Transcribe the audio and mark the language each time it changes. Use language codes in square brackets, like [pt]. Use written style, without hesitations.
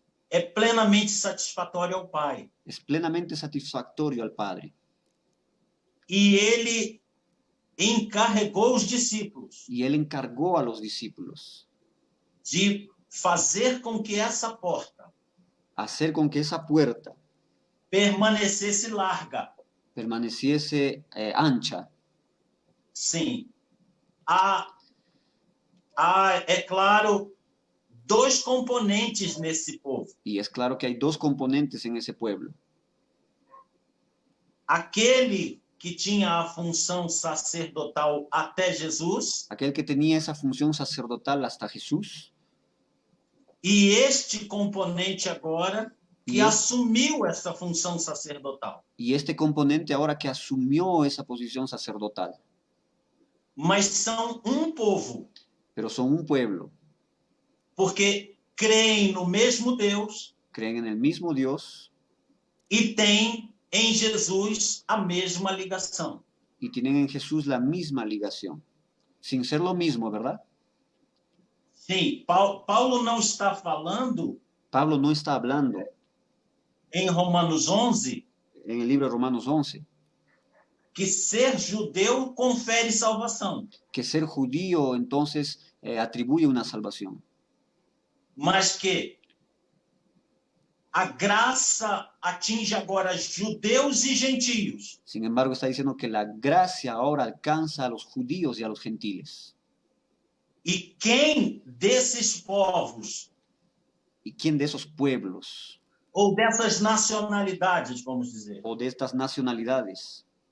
[pt] é plenamente satisfatório ao Pai. [es] es plenamente satisfactorio al Padre. [pt] E ele encarregou os discípulos [es] Y Él encargó a los discípulos [pt] de fazer com que essa porta [es] hacer con que esa puerta [pt] permanecesse larga. [es] permaneciese ancha. [pt] Sim. É claro, dois componentes nesse povo. [es] Y es claro que hay dos componentes en ese pueblo. [pt] Aquele que tinha a função sacerdotal até Jesus, [es] Aquel que tenía esa función sacerdotal hasta Jesús, [pt] e este componente agora que [es] Y [pt] assumiu essa função sacerdotal. [es] y este componente ahora que asumió esa posición sacerdotal. [pt] Mas são um povo, [es] Pero son un pueblo, [pt] porque creem no mesmo Deus [es] creen en el mismo Dios [pt] e têm em Jesus a mesma ligação. [es] y tienen en Jesús la misma ligación. Sin ser lo mismo, ¿verdad? [pt] Sim, Paulo não está falando [es] Pablo no está hablando [pt] em Romanos 11 [es] en el libro de Romanos 11 [pt] que ser judeu confere salvação, [es] que ser judío entonces atribuye una salvación, [pt] mas que a graça atinge agora judeus e gentios. [es] Sin embargo, está diciendo que la gracia ahora alcanza a los judíos y a los gentiles. [pt] E quem desses povos [es] ¿Y quién de esos pueblos [pt] ou dessas nacionalidades, vamos dizer, [es] o de estas nacionalidades